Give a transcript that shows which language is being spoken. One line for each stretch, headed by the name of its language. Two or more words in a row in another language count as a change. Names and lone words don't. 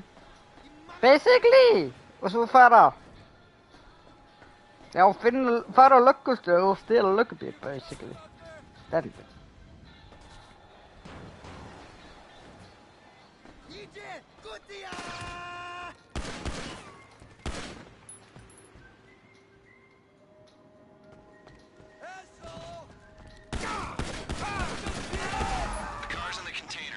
Icelandic: Basically! Og svo fara. Já, fara á löggustöð og stela löggubíl, basically. Stendur.
Korean: 이제 끝이야!
English: The car's in the container.